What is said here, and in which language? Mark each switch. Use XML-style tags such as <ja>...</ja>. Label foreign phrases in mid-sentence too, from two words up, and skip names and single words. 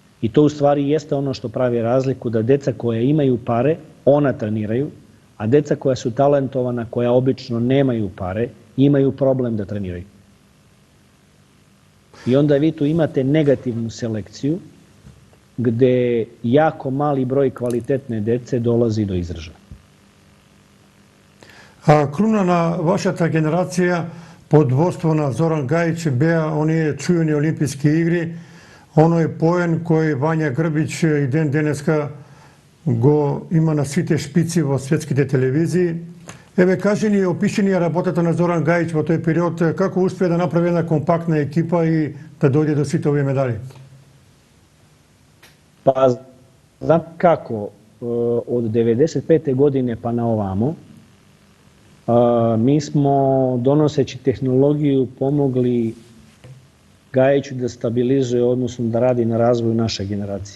<sr>I to u stvari jeste ono što pravi razliku, da deca koja imaju pare, ona treniraju, a deca koja su talentovana, koja obično nemaju pare, imaju problem da treniraju. I onda vi tu imate negativnu selekciju, gde jako mali broj kvalitetne dece dolazi do izražaja.</sr> <mk>Круна на вашата генерација под водство на Зоран Гајич беа оние чујени Олимписки игри, оној поен кој Вања Грбич и ден денеска го има на сите шпици во светските телевизии. Еве, кажи ни, опиши ни работата на Зоран Гајич во тој период, како успеа да направи една компактна екипа и да дојде до сите овие медали?</mk> <sr>Pa, znam kako, od 95. godine pa na ovamo, mi smo donoseći tehnologiju pomogli Gajiću da stabilizuje, odnosno da radi na razvoju naše generacije.</sr>